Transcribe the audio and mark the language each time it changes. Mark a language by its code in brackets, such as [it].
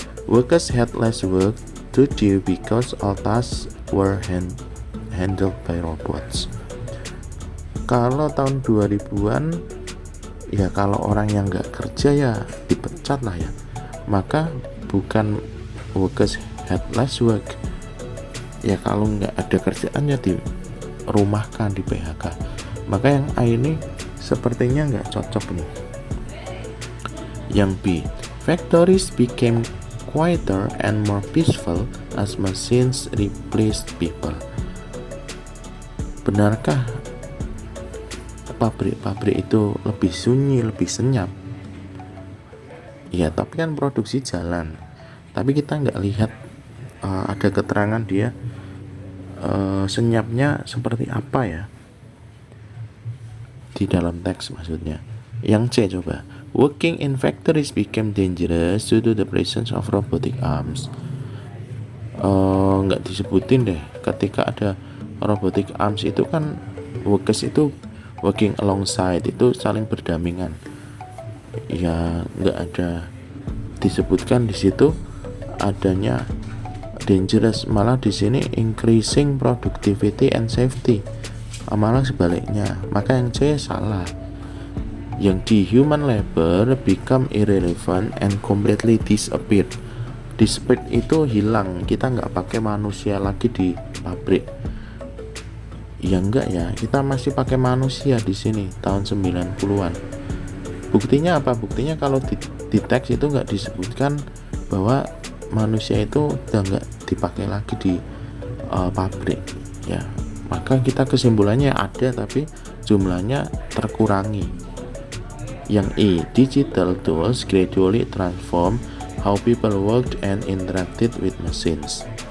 [en] Workers had less work to do because all tasks were handled by robots. [id] Kalau tahun 2000-an ya, kalau orang yang nggak kerja ya dipecat lah ya, maka bukan [en] workers had less work [id] ya, kalau nggak ada kerjaan ya dirumahkan, di PHK. Maka yang A ini sepertinya nggak cocok nih. [en] Yang B, factories became quieter and more peaceful as machines replaced people. [id] Benarkah pabrik-pabrik itu lebih sunyi, lebih senyap? Ya, tapi kan produksi jalan. Tapi kita nggak lihat ada keterangan dia senyapnya seperti apa ya di dalam teks maksudnya. [en] Yang C coba, working in factories became dangerous due to the presence of robotic arms. [id] Nggak disebutin deh. Ketika ada robotic arms itu kan workers itu working alongside, itu saling berdampingan. Ya nggak ada disebutkan di situ adanya dangerous, malah di sini [en] increasing productivity and safety, [id] malah sebaliknya. Maka yang C salah. [en] Yang D, human labor become irrelevant and completely disappeared. [id] Disappeared itu hilang, kita nggak pakai manusia lagi di pabrik. Ya enggak ya, kita masih pakai manusia di sini tahun 90-an. Buktinya apa? Buktinya kalau di teks itu nggak disebutkan bahwa manusia itu udah nggak dipakai lagi di pabrik ya. Maka kita kesimpulannya ada tapi jumlahnya terkurangi. [en] Yang E, digital tools gradually transform how people worked and interacted with machines.